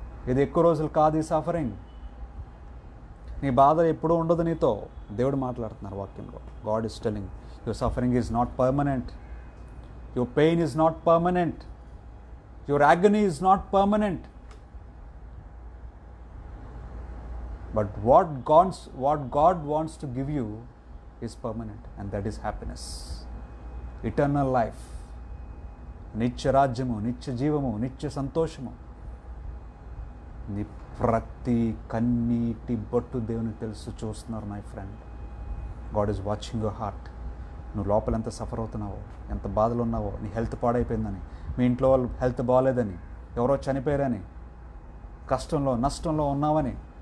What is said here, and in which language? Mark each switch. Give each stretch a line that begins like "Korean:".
Telugu: ఇది ఎక్కువ రోజులు కాదు ఈ సఫరింగ్. నీ బాధ ఎప్పుడూ ఉండదు నీతో. దేవుడు మాట్లాడుతున్నారు వాక్యంలో.
English: God is telling your suffering is not permanent, your pain is not permanent, your agony is not permanent. But what God wants to give you is permanent, and that is happiness, eternal life,
Telugu: నిత్య రాజ్యము, నిత్య జీవము, నిత్య సంతోషము. నీ ప్రతి కన్నీటి బొట్టు దేవునికి తెలుసు, చూస్తున్నారు my friend.
English: God is watching your heart.
Telugu: నువ్వు లోపల ఎంత సఫర్ అవుతున్నావో, ఎంత బాధలు ఉన్నావో, నీ హెల్త్ పాడైపోయిందని, మీ ఇంట్లో వాళ్ళు హెల్త్ బాగాలేదని, ఎవరో చనిపోయారని, కష్టంలో నష్టంలో ఉన్నావని,